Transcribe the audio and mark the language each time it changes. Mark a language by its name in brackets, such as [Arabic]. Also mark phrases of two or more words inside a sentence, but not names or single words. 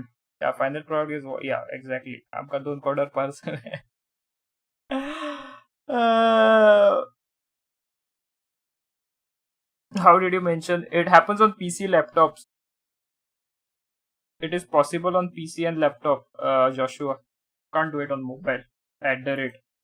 [English] Yeah, final product is yeah, exactly. [Konkani] आमका 2 करोड पार्सल. [English] How did you mention it happens on PC laptops? It is possible on PC and laptop, Joshua. Can't do it on mobile. At the rate.